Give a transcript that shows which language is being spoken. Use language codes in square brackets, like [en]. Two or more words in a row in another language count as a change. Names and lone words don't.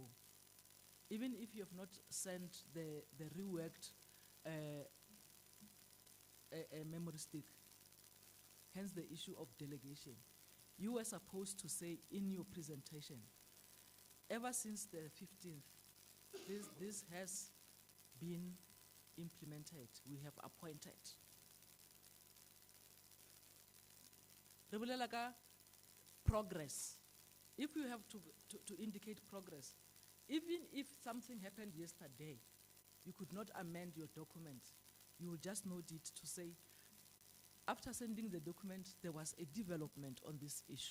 [en] Even if you have not sent the reworked memory stick, hence the issue of delegation. You were supposed to say in your presentation, ever since the 15th, this has been implemented. We have appointed. [st] Re bolela ka progress. [en] If you have to indicate progress, even if something happened yesterday, you could not amend your document. You will just note it to say, after sending the document, there was a development on this issue.